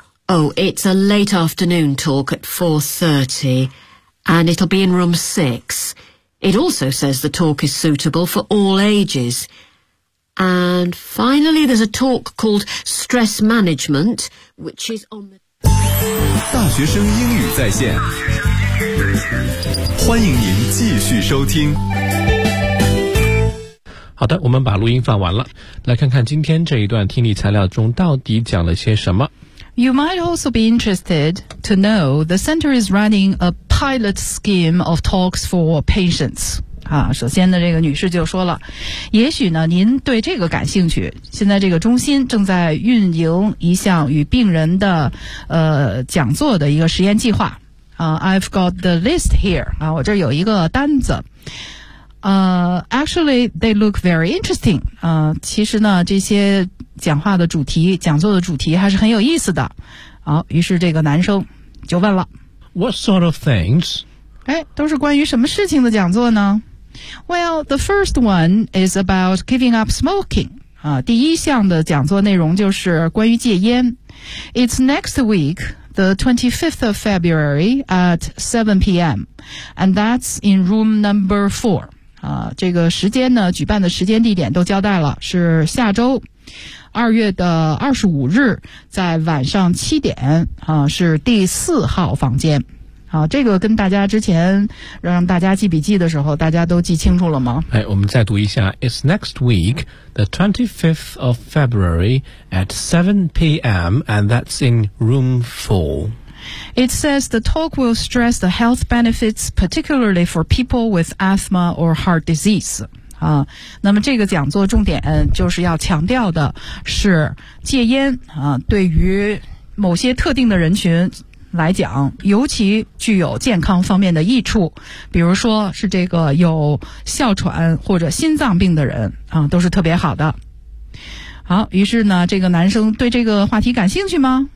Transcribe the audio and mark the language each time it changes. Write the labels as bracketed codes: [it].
[en] Oh, it's a late afternoon talk at 4:30, and it'll be in room 6. It also says the talk is suitable for all ages. And finally, there's a talk called Stress Management, which is on the... [zh] 大学生英语在线，欢迎您继续收听。好的，我们把录音放完了，来看看今天这一段听力材料中到底讲了些什么。 [en] You might also be interested to know the center is running a pilot scheme of talks for patients. [zh] 啊，首先呢，这个女士就说了，也许呢，您对这个感兴趣。现在这个中心正在运营一项与病人的讲座的一个实验计划。 [en] I've got the list here. [zh] 啊，我这有一个单子。 [en] Actually, they look very interesting. [zh] 其实呢，这些讲话的主题、讲座的主题还是很有意思的。好，于是这个男生就问了 [en] ，What sort of things? [zh] 哎，都是关于什么事情的讲座呢 ？ [en] Well, the first one is about giving up smoking. [zh] 啊，第一项的讲座内容就是关于戒烟。 [en] It's next week, the 25th of February at 7 p.m. and that's in room number 4. [zh] 啊，这个时间呢，举办的时间地点都交代了，是下周二月的25日，在晚上7点，啊，是第4号房间。好，这个跟大家之前让大家记笔记的时候，大家都记清楚了吗？哎，我们再读一下 ， [en] It's next week, the 25th of February at 7 p.m. and that's in room 4. It says the talk will stress the health benefits, particularly for people with asthma or heart disease. [zh] 啊，那么这个讲座重点就是要强调的是戒烟啊，对于某些特定的人群。来讲尤其具有健康方面的益处比如说是这个有哮喘或者心脏病的人啊，都是特别好的好于是呢这个男生对这个话题感兴趣吗